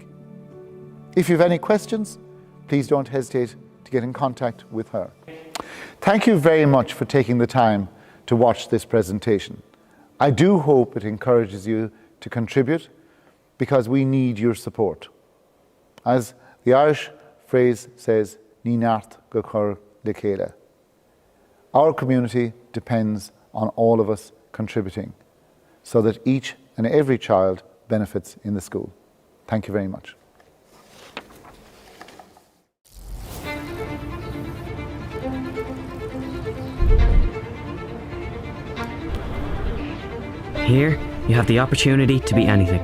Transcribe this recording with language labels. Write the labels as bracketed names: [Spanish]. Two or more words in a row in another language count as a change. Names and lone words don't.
[English] If you have any questions, please don't hesitate to get in contact with her. Thank you very much for taking the time to watch this presentation. I do hope it encourages you to contribute, because we need your support. As the Irish phrase says, [Irish] Ní neart go chur le chéile. [English] Our community depends on all of us contributing so that each and every child benefits in the school. Thank you very much. Here, you have the opportunity to be anything.